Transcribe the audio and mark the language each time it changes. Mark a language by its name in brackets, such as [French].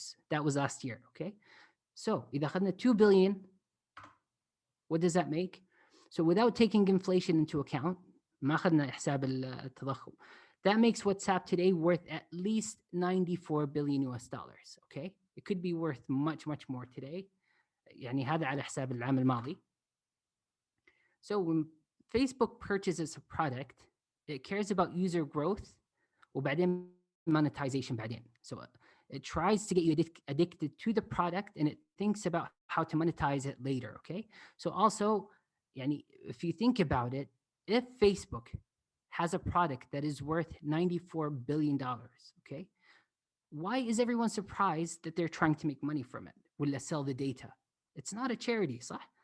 [English] That was last year, okay? So, [Arabic] إذا أخذنا [English] 2 billion, what does that make? So without taking inflation into account, [Arabic] ما أخذنا حساب التضخم, [English] that makes WhatsApp today worth at least $94 billion, okay? It could be worth much, much more today. [Arabic] يعني هذا على حساب العام الماضي. [English] So when Facebook purchases a product, it cares about user growth [Arabic] وبعدين [English] monetization بعدين. So it tries to get you addicted to the product, and it thinks about how to monetize it later, okay? So also, يعني, if you think about it, if Facebook has a product that is worth $94 billion, okay, why is everyone surprised that they're trying to make money from it? [Arabic] ولا [English] sell the data? It's not a charity, صح?